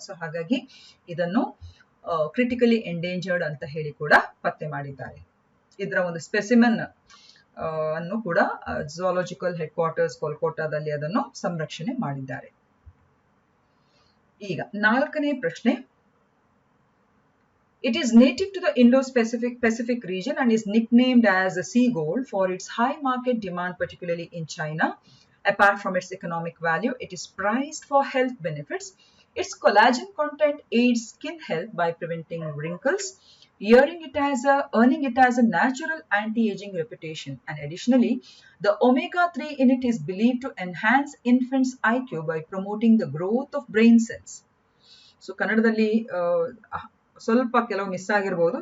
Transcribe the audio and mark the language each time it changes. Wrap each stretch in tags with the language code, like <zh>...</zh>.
<kn>So ಹಾಗಾಗಿ ಇದನ್ನು critically endangered ಅಂತ ಹೇಳಿ ಕೂಡ ಪತ್ತೆ ಮಾಡಿದ್ದಾರೆ. ಇದರ ಒಂದು ಸ್ಪೆಸಿಮೆನ್ ಅನ್ನು ಕೂಡ ಝುವಾಲಾಜಿಕಲ್ ಹೆಡ್ ಕ್ವಾರ್ಟರ್ಸ್ ಕೋಲ್ಕತ್ತಾದಲ್ಲಿ ಅದನ್ನು ಸಂರಕ್ಷಣೆ ಮಾಡಿದ್ದಾರೆ. ಈಗ 4ನೇ ಪ್ರಶ್ನೆ.</kn> <en>It is native to the Indo-Pacific region and is nicknamed as a sea gold for its high market demand, particularly in China. Apart from its economic value, it is prized for health benefits. Its collagen content aids skin health by preventing wrinkles. earning it as a natural anti-aging reputation. And additionally, the omega-3 in it is believed to enhance infants' IQ by promoting the growth of brain cells.</en> <kn>So ಕನ್ನಡದಲ್ಲಿ ಸ್ವಲ್ಪ ಕೆಲವು miss ಆಗಿರ್ಬೋದು.</kn>